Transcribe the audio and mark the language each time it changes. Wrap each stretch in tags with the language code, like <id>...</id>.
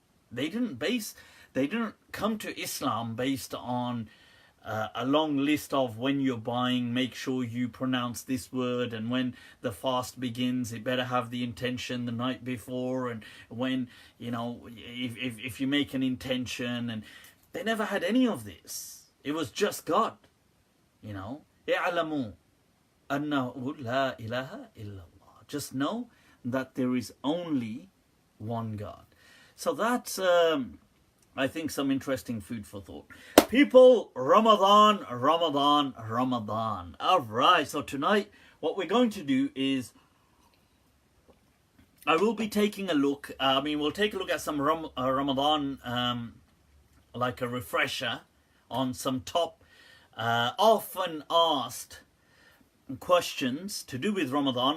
<en>They didn't come to Islam based on a long list of, when you're buying, make sure you pronounce this word, and when the fast begins, it better have the intention the night before, and when, if you make an intention. And they never had any of this. It was just God.</en> <ar>اعلموا أنه لا إله إلا الله.</ar> <en>Just know that there is only one God. So that's I think some interesting food for thought. People, Ramadan. Alright, so tonight what we're going to do is, I will be taking a look, we'll take a look at some Ramadan, like a refresher on some top often asked questions to do with Ramadan.</en>